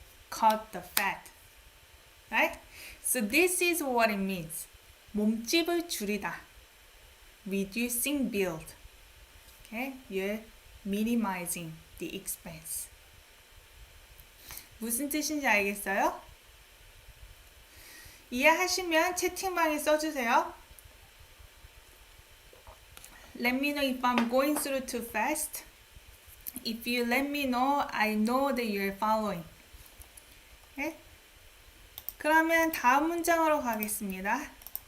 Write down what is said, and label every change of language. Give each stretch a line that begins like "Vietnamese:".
English: Cut the fat. Right? So this is what it means.
Korean: 몸집을 줄이다.
English: Reducing build. Okay? You're minimizing the expense.
Korean: 무슨 뜻인지 알겠어요? 이해하시면 채팅방에 써주세요.
English: Let me know if I'm going through too fast. If you let me know, I know that you're following. Okay?
Korean: 그러면 다음 문장으로 가겠습니다.